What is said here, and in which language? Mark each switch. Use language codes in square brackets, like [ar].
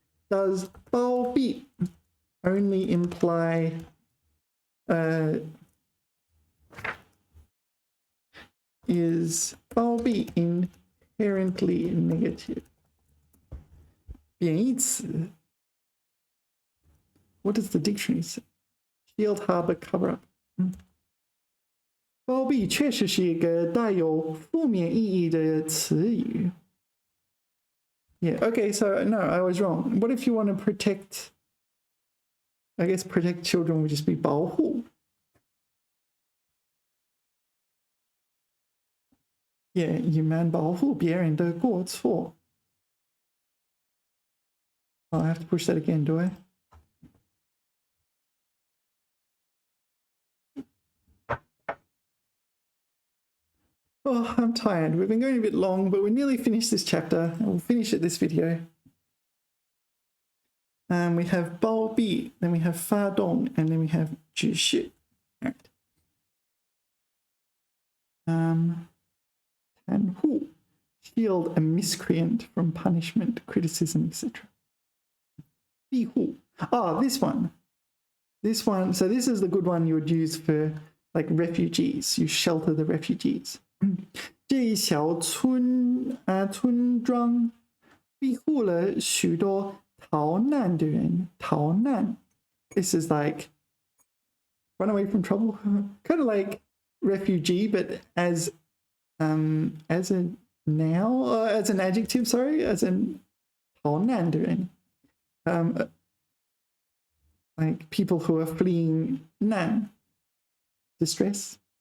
[en] Does 包庇 only imply is 包庇 inherently negative? [zh] 贬义词. [en] What does the dictionary say? Shield, harbor, cover up. [zh] 包庇确实是一个带有负面意义的词语. [en] Yeah, okay, so no, I was wrong. What if you want to protect, I guess protect children would just be 保护. [zh] Yeah, 隐瞒保护别人的过错. [en] Oh, I have to push that again, do I? Oh, I'm tired. We've been going a bit long, but we nearly finished this chapter, and we'll finish it this video. We have bao bi, then we have fa dong, and then we have zhi shi. All right. Tan hu, shield a miscreant from punishment, criticism, etc. Bi hu. Oh, this one. This one. So this is the good one you would use for like refugees. You shelter the refugees. [zh] 这一小村庄庇护了许多逃难的人。 [en] 逃难 This is like run away from trouble, kind of like refugee, but as a noun, as an adjective. Sorry, as in [zh] 逃难的人, [en] like people who are fleeing 难 distress.